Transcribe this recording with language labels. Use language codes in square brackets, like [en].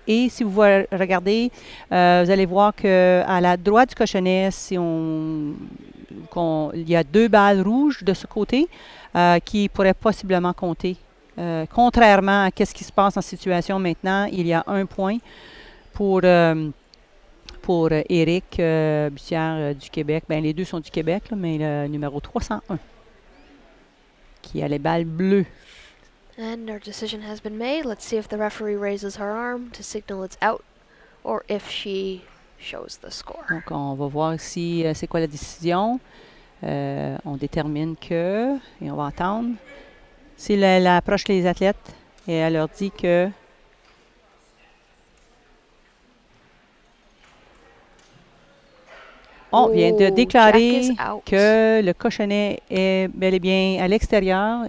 [fr] Et si vous regardez, vous allez voir qu'à la droite du cochonnet, il y a deux balles rouges de ce côté qui pourraient possiblement compter. Contrairement à ce qui se passe en situation maintenant, il y a un point pour Éric Bussière du Québec. Ben, les deux sont du Québec, là, mais le numéro 301 qui a les balles bleues. [en] And our decision has been made. Let's see if the referee raises her arm to signal it's out or if she shows the score. [fr] Donc, on va voir si c'est quoi la décision. On détermine que, et on va attendre. Si elle approche les athlètes et elle leur dit que on vient de déclarer que le cochonnet est bel et bien à l'extérieur.